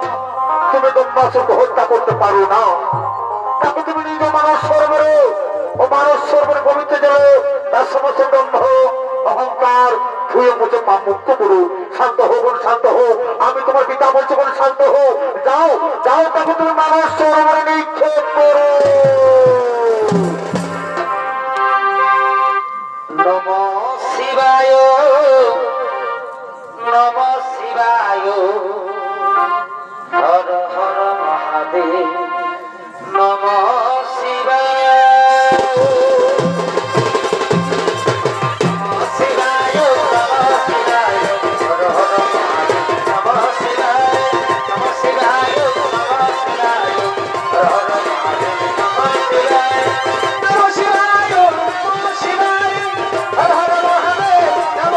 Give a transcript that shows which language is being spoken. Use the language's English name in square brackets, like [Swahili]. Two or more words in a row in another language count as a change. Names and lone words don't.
[Bangla] তুমি দম্বাসুরকে হত্যা করতে পারো না, তাকে তুমি নিজ মানস সরোবরে ও মানস সরোবরে পবিত্র জলে তার সমস্ত দম্ভ অহংকার ধুয়ে মুছে পাপ মুক্ত করো। শান্ত হো বোন, শান্ত হো, আমি তোমার পিতা বলছি বোন, শান্ত হো। যাও যাও, তাকে তুমি মানস সরোবরে নিক্ষেপ করো। [Sanskrit] নমঃ শিবায়, নমঃ শিবায়, হর হর মহাদেব, নমঃ শিবায়, নমঃ শিবায়, নমঃ শিবায়, হর হর মহাদেব, নমঃ শিবায়, নমঃ শিবায়, নমঃ শিবায়, হর হর মহাদেব, নমঃ শিবায়, নমঃ শিবায়, নমঃ শিবায়, হর হর মহাদেব, নমঃ